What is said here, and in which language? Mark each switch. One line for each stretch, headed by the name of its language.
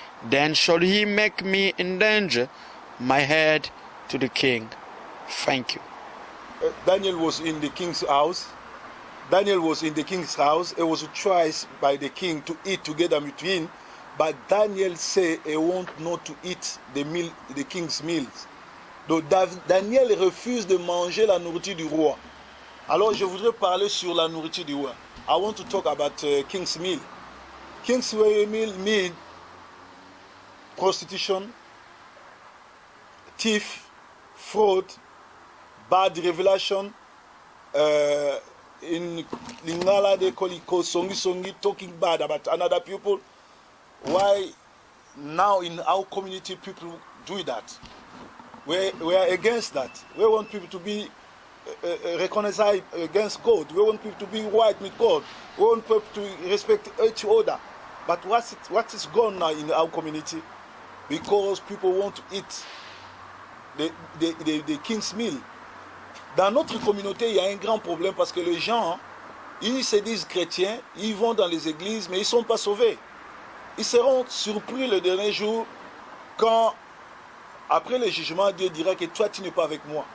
English: Then shall he make me endanger my head to the king. Thank you. Daniel was in the king's house. Daniel was in the king's house. He was tried by the king to eat together with him. But Daniel said he want not to eat the king's meals.
French: Donc Daniel refuse de manger la nourriture du roi. Alors je voudrais parler sur la nourriture du roi.
English: I want to talk about king's meal. King's meal mean prostitution, thief, fraud, bad revelation. In Lingala they call it songi, talking bad about another people. Why now in our community people do that? We are against that. We want people to be reconciled against God. We want people to be white with God. We want people to respect each other. But what is gone now in our community? Because people want to eat des King's Mill.
French: Dans notre communauté, il y a un grand problème parce que les gens, ils se disent chrétiens, ils vont dans les églises, mais ils ne sont pas sauvés. Ils seront surpris le dernier jour quand, après le jugement, Dieu dira que toi, tu n'es pas avec moi.